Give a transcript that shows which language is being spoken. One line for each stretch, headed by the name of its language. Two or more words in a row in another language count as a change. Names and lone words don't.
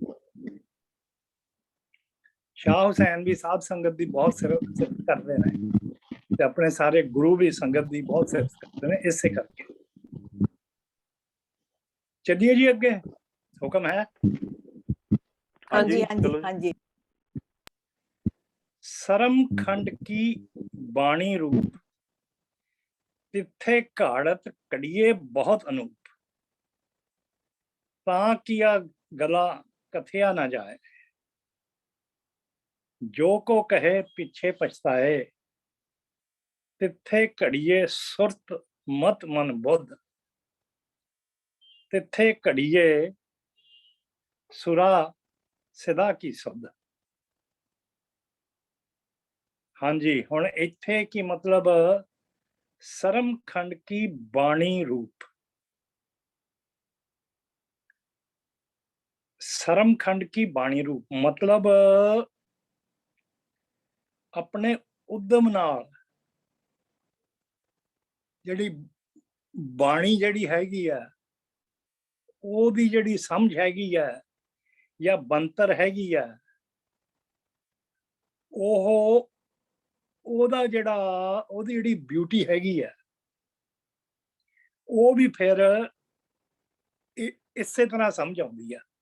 Punjabi: ਸ਼ਾਹ ਹੁਸੈਨ ਵੀ ਸਾਧ ਸੰਗਤ ਦੀ ਬਹੁਤ ਸਿਫਤ ਕਰਦੇ ਨੇ, ਤੇ ਆਪਣੇ ਸਾਰੇ ਗੁਰੂ ਵੀ ਸੰਗਤ ਦੀ ਬਹੁਤ ਸਿਫਤ ਕਰਦੇ ਨੇ। ਇਸੇ ਕਰਕੇ ਚੱਲੀਏ ਜੀ ਅੱਗੇ, ਹੁਕਮ ਹੈ। ਹਾਂਜੀ ਹਾਂਜੀ, ਹਾਂਜੀ ਚਲੋ ਜੀ। ਹਾਂਜੀ। ਸਰਮ ਖੰਡ ਕੀ ਬਾਣੀ ਰੂਪ, ਤਿਥੇ ਘਾੜਤ ਕੜਿਏ ਬਹੁਤ ਅਨੂਪ, ਤਾ ਕਿਆ ਗਲਾ ਕਥਿਆ ਨ ਜਾਏ, ਜੋ ਕੋ ਕਹੇ ਪੀਛੇ ਪਛਤਾਏ, ਤਿਥੇ ਘੜਿਏ ਸੁਰਤ ਮਤ ਮਨ ਬੁੱਧ, ਤਿਥੇ ਘੜਿਏ ਸੁਰਾ ਸਿਦਾ ਕੀ ਸੁਧ। ਹਾਂ ਜੀ, ਹੁਣ ਇੱਥੇ ਕੀ ਮਤਲਬ ਸਰਮ ਖੰਡ ਕੀ ਬਾਣੀ ਰੂਪ। ਸਰਮ ਖੰਡ ਕੀ ਬਾਣੀ ਰੂਪ ਮਤਲਬ ਅਪਣੇ ਉੱਦਮ ਨਾਲ ਜਿਹੜੀ ਬਾਣੀ ਜਿਹੜੀ ਹੈਗੀ ਆ ਉਹਦੀ ਜਿਹੜੀ ਸਮਝ ਹੈਗੀ ਆ ਜਾਂ ਬੰਤਰ ਹੈਗੀ ਆ ਉਹਦਾ ਜਿਹੜਾ ਉਹਦੀ ਜਿਹੜੀ ਬਿਊਟੀ ਹੈਗੀ ਆ ਉਹ ਵੀ ਫਿਰ ਇਸੇ ਤਰ੍ਹਾਂ ਸਮਝ ਆਉਂਦੀ